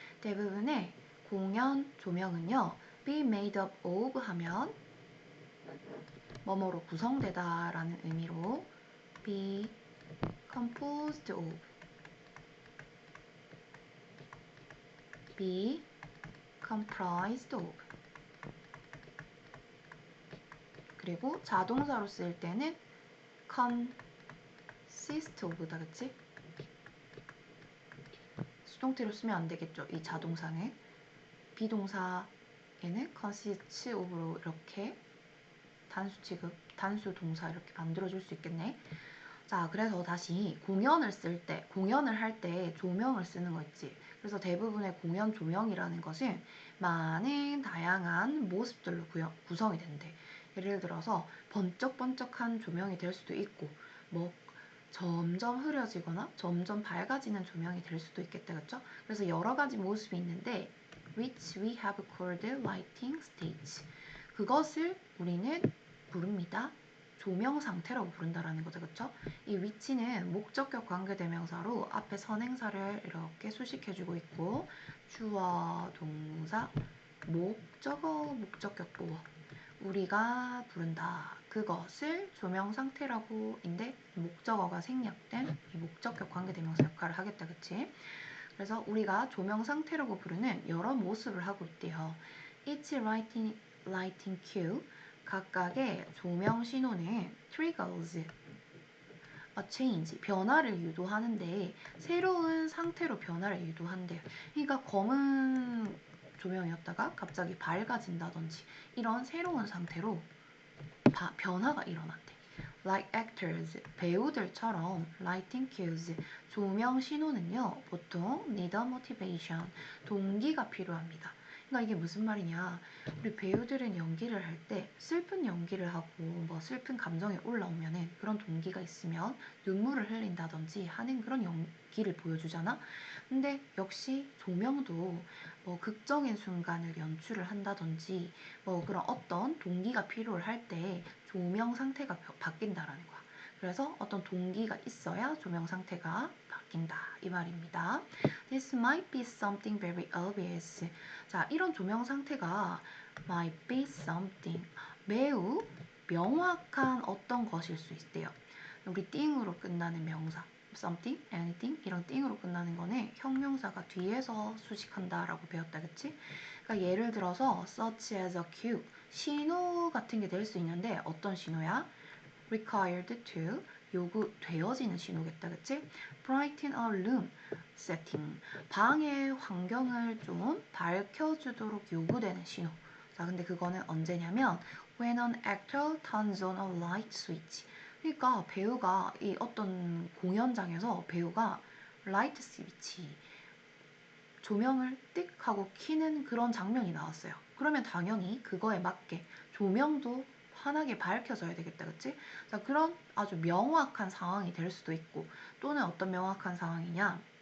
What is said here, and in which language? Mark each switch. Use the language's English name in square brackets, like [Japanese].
[Korean] 대부분의 공연 조명은요, [English] be made up of [Korean] 하면 뭐뭐로 구성되다 라는 의미로 [English] be composed of, be comprised of. [Korean] 그리고 자동사로 쓸 때는 [English] consist of [Korean] 다, 그치? 수동태로 쓰면 안 되겠죠, 이 자동사는. 비동사에는 [English] consist of [Korean] 로 이렇게 단수 취급, 단수 동사 이렇게 만들어줄 수 있겠네. 자, 그래서 다시 공연을 할 때 조명을 쓰는 거 있지. 그래서 대부분의 공연 조명이라는 것은 많은 다양한 모습들로 구성이 된대. 예를 들어서 번쩍번쩍한 조명이 될 수도 있고, 뭐 점점 흐려지거나 점점 밝아지는 조명이 될 수도 있겠다, 그렇죠? 그래서 여러 가지 모습이 있는데, [English] which we have called lighting stage. [Korean] 그것을 우리는 부릅니다. 조명 상태라고 부른다라는 거죠, 그렇죠? 이 위치는 목적격 관계대명사로 앞에 선행사를 이렇게 수식해주고 있고, 주어, 동사, 목적어, 목적격 보어. 우리가 부른다. 그것을 조명 상태라고인데 목적어가 생략된 이 목적격 관계대명사 역할을 하겠다, 그치? 그래서 우리가 조명 상태라고 부르는 여러 모습을 하고 있대요. [English] Each lighting cue, [Korean] 각각의 조명 신호는 [English] triggers a change, [Korean] 변화를 유도하는데 새로운 상태로 변화를 유도한대요. 그러니까 검은 조명이었다가 갑자기 밝아진다든지 이런 새로운 상태로 변화가 일어난대. [English] Like actors, [Korean] 배우들처럼 [English] lighting cues, [Korean] 조명 신호는요, 보통 [English] need a motivation, [Korean] 동기가 필요합니다. 그러니까 이게 무슨 말이냐, 우리 배우들은 연기를 할 때 슬픈 연기를 하고 뭐 슬픈 감정이 올라오면은 그런 동기가 있으면 눈물을 흘린다든지 하는 그런 연기를 보여주잖아. 근데 역시 조명도 뭐 극적인 순간을 연출을 한다든지 뭐 그런 어떤 동기가 필요할 때 조명 상태가 바뀐다라는 거야. 그래서 어떤 동기가 있어야 조명 상태가 바뀐다 이 말입니다. [English] This might be something very obvious. [Korean] 자, 이런 조명 상태가 [English] might be something, [Korean] 매우 명확한 어떤 것일 수 있대요. 우리 띵으로 끝나는 명사 something, anything 이런 띵으로 끝나는 거는 형용사가 뒤에서 수식한다라고 배웠다, 그치? 그러니까 예를 들어서 [English] such as a cue, [Korean] 신호 같은 게 될 수 있는데 어떤 신호야? [English] required to, [Korean] 요구되어지는 신호겠다, 그치? [English] brighten a room, setting, [Korean] 방의 환경을 좀 밝혀주도록 요구되는 신호. 자, 근데 그거는 언제냐면 [English] when an actor turns on a light switch. [Korean] 그러니까 배우가 이 어떤 공연장에서 배우가 라이트 스위치, 조명을 띡 하고 켜는 그런 장면이 나왔어요. 그러면 당연히 그거에 맞게 조명도 환하게 밝혀져야 되겠다, 그치? 자, 그런 아주 명확한 상황이 될 수도 있고, 또는 어떤 명확한 상황이냐?